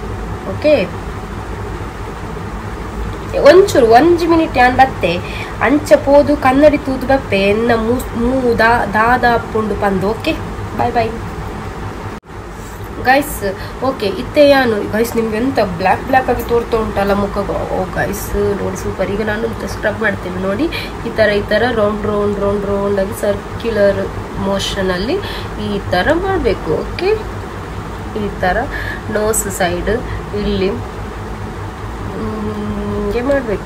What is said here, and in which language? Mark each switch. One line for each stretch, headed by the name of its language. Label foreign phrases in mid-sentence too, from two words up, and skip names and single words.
Tulu: ಓಕೆ, ಒಂಚೂರು 1 ಮಿನಿಟ್ ಯಾನ್ ಬತ್ತೆ ಅಂಚ ಪೋದು ಕನ್ನಡಿ ತೂದು ಬಪ್ಪೆ ಎನ್ನ ಮೂ ದಾದ ಪುಂಡು ಪಂದು.
English: Okay, bye guys.
Tulu: ಓಕೆ, ಇತ್ತೆ ಯಾನು ಗೈಸ್ ನಿಮ್ಗೆ ಎಂತ ಬ್ಲ್ಯಾಕ್ ಆಗಿ ತೋರ್ತಾ ಉಂಟಲ್ಲ ಮುಖ.
Kannada: ಓ ಗೈಸ್ ನೋಡಿ ಸೂಪರ್. ಈಗ ನಾನು ಸ್ಕ್ರಬ್ ಮಾಡ್ತೇನೆ ನೋಡಿ. ಈ ಥರ ರೌಂಡ್ ಆಗಿ
English: circular motionalli
Kannada: ಈ ಥರ ಮಾಡಬೇಕು. ಓಕೆ, ಈ ಥರ
English: nose side
Kannada: ಇಲ್ಲಿ ಹಿಂಗೆ ಮಾಡಬೇಕು.